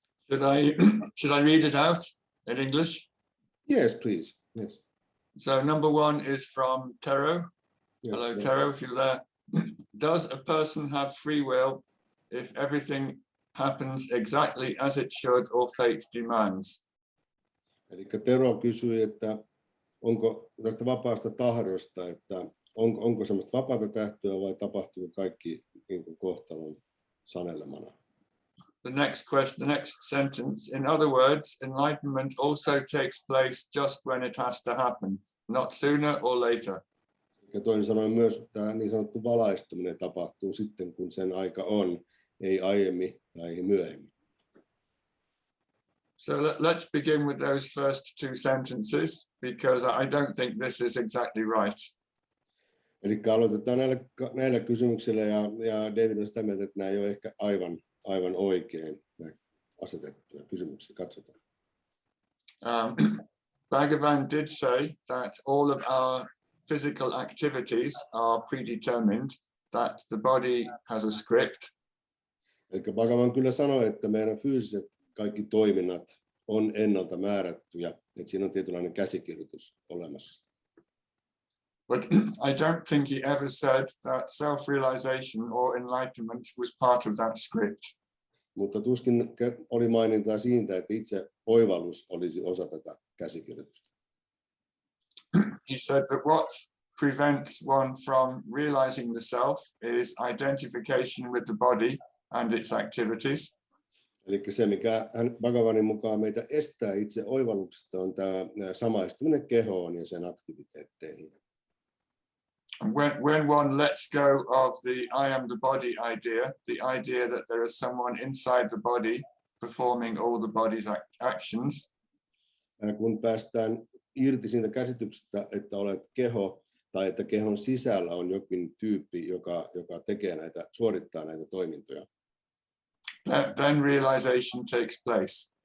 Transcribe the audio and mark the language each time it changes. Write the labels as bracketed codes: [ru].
[en] Should I read it out in English? Yes, please. Yes. So number one is from Tero. Yes, Hello, yes. Tero, if you're there. Does a person have free will if everything happens exactly as it should or fate demands? [fi] Eli Tero kysyi, että onko tästä vapaasta tahdosta, että onko semmoista vapaata tahtoa vai tapahtuu kaikki niin kuin kohtalon sanelemana? [en] The next question, the next sentence. In other words, enlightenment also takes place just when it has to happen, not sooner or later. [fi] Ja toinen sanoi myös, että tämä niin sanottu valaistuminen tapahtuu sitten, kun sen aika on, ei aiemmin tai myöhemmin. [en] So let's begin with those first two sentences, because I don't think this is exactly right. [fi] Eli aloitetaan näillä kysymyksillä, ja David on sitä mieltä, että nämä ei ole ehkä aivan oikein asetettuja kysymyksiä. Katsotaan. [en] Bhagavan did say that all of our physical activities are predetermined, that the body has a script. [fi] Eli Bhagavan kyllä sanoi, että meidän fyysiset kaikki toiminnat on ennalta määrättyjä, että siinä on tietynlainen käsikirjoitus olemassa. [en] But I don't think he ever said that self-realization or enlightenment was part of that script. [fi] Mutta tuskin oli mainintaa siitä, että itse oivallus olisi osa tätä käsikirjoitusta. [en] He said that what prevents one from realizing the self is identification with the body and its activities. [fi] Eli se, mikä Bhagavanin mukaan meitä estää itse oivalluksesta, on tämä samaistuminen kehoon ja sen aktiviteetteihin. [en] And when one lets go of the I am the body idea, the idea that there is someone inside the body performing all the body's actions. [fi] Kun päästään irti siitä käsityksestä, että olet keho tai että kehon sisällä on jokin tyyppi, joka suorittaa näitä toimintoja. [en] Then realization takes place.